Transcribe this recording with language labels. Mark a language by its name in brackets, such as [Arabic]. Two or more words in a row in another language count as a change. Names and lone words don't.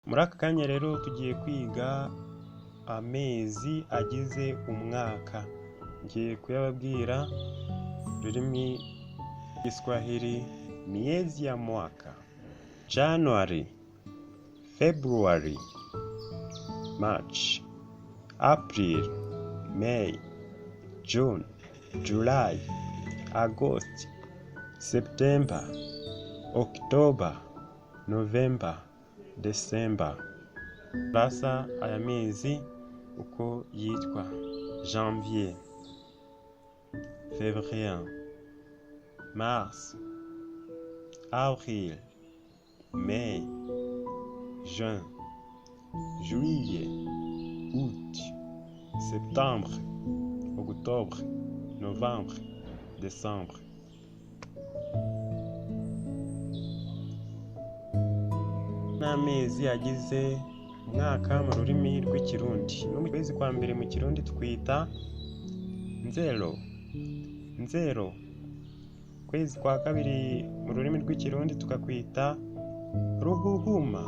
[Rundi] Muri aka kanya rero tugiye kwiga amezi agize umwaka. Ngiye kuyababwira rurimi Kiswahili. [Swahili] Miezi ya mwaka: [English] January, February, March, April, May, June, July, August, September, October, November, December. [Rundi] Rasa aya mezi uko yitwa: [French] Janvier, Février, Mars, Avril, Mai, Juin, Juillet, Août, Septembre, Octobre, Novembre, Décembre. [Rundi] N'amezi agize umwaka mu rurimi rw'ikirundi. No mu kwezi kwa mbere mu kirundi twita nzero. Nzero. Kwezi kwa kabiri mu rurimi rw'ikirundi tukakwita ruhuhuma.